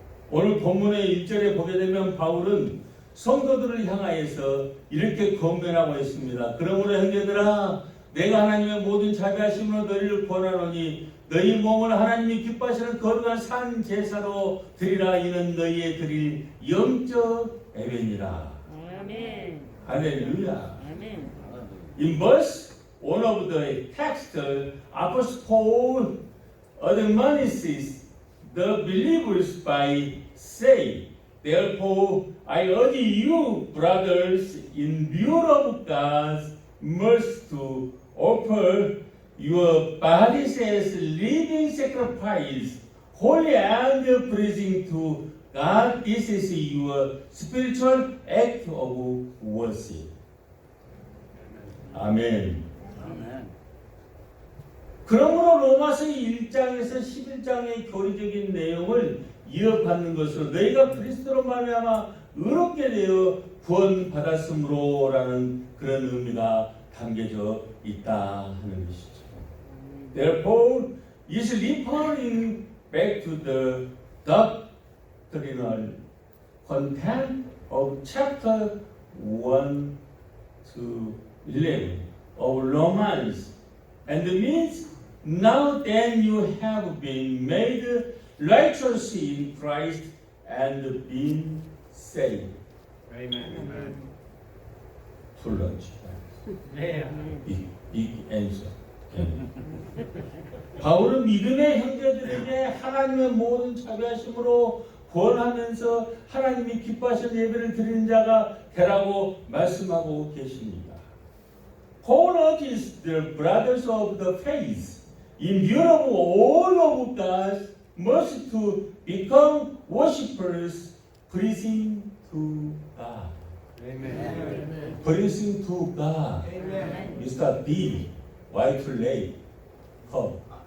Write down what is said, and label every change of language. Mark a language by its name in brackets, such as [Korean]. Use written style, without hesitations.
[Korean] 오늘 본문의 1절에 보게 되면 바울은 성도들을 향하여서 이렇게 권면하고 있습니다. 그러므로 형제들아 내가 하나님의 모든 자비하심으로 너희를 권하노니 너희 몸을 하나님이 기뻐하시는 거룩한 산 제사로 드리라. 이는 너희의 드릴 영적 예배니라. 아멘. 할렐루야. 아멘. [English] In verse 1 of the text, Apostle Paul admonishes the believers by saying, therefore I urge you, brothers, in view of God's mercy, to offer your bodies as living sacrifice, holy and pleasing to God. This is your spiritual act of worship. [Korean] 아멘. 그러므로 로마서 1장에서 11장의 교리적인 내용을 이어받는 것으로 너희가 그리스도로 말미암아 의롭게 되어 구원받았으므로라는 그런 의미가 담겨져 있다 하는 것이죠. [English] Therefore, is referring back to the doctrinal content of chapter 1 to 11 of Romans, and means now then you have been made righteous in Christ and been saved. Amen. Full lunch. Big answer. [Korean] 바울은 믿음의 형제들에게 하나님의 모든 자비하심으로 권하면서 하나님이 기뻐하시는 예배를 드리는 자가 되라고 말씀하고 계십니다. [English] Paul urges the brothers of the faith in view of all of God's mercy to become worshippers pleasing to God. Amen. Pleasing to God. Mr. B. Why too late? Come.